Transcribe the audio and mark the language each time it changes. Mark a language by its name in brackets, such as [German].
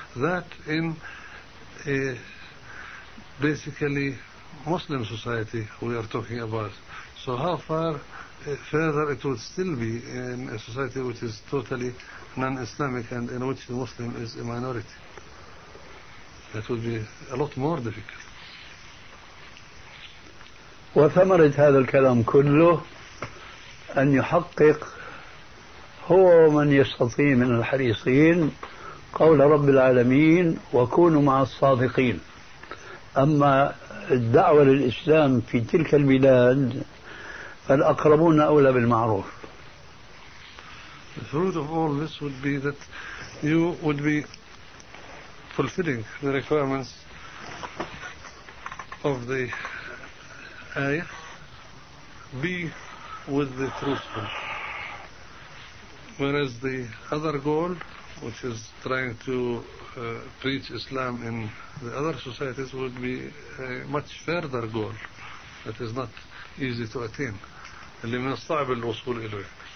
[English] That in a basically Muslim society we are talking about. So how far further it would still be in a society which is totally non-Islamic and in which the Muslim is a minority? That would be a lot more difficult. [Arabic] وثمرة هذا الكلام كله أن يحقق هو من يستطيع من الحريصين قول رب العالمين وكونوا مع الصادقين. أما الدعوة للإسلام في تلك البلاد فالأقربون أولى بالمعروف. [English] The fruit of all this would be that you would be fulfilling the requirements of the ayah, be with the truthful. Whereas the other goal, which is trying to preach Islam in the other societies, would be a much further goal that is not easy to attain. [Arabic] اللي من الصعب الوصول إليه.